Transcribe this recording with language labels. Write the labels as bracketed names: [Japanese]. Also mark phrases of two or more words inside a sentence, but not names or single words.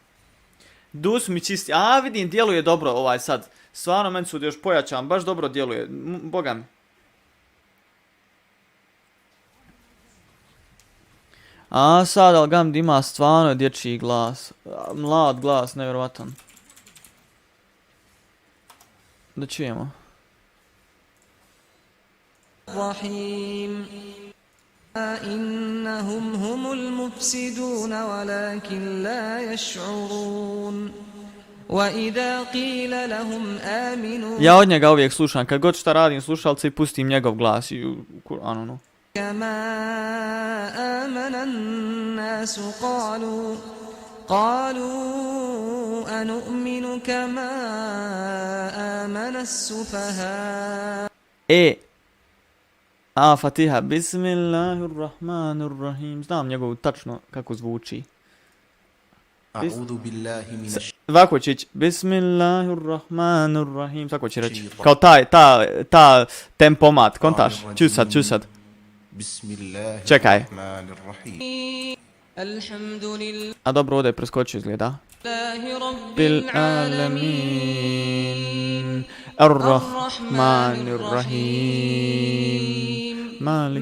[Bosnian] Dus mi čisti, vidim, djeluje dobro ovaj sad, stvarno meni su još pojačan, baš dobro djeluje, boga mi. Sad Al-Gamdi ima stvarno dječji glas, mlad glas, nevjerovatan. Da čujemo. Rahim. [Arabic] إنهم هم المفسدون ولكن لا يشعرون. وإذا قيل لهم آمنوا. [Bosnian] Ja od njega uvijek slušam, kad god šta radim slušalce i pustim njegov glas i u Kur'anu, no. [Arabic] كما آمن الناس قالوا أنؤمن كما آمن السفهاء. فاتحة، بسم الله الرحمن الرحيم. [Bosnian] Znam njegovu tačno kako zvuči. [Arabic] أعوذ بالله من الش. [Bosnian] Ovako će ići, [Arabic] بسم الله الرحمن الرحيم. [Bosnian] Tako će reći. Kao ta tempomat, kontaš? Ču sad. Čekaj. A dobro, ovdje je preskočio izgleda. [Arabic] بالعالمين الرحمن الرحيم مالك.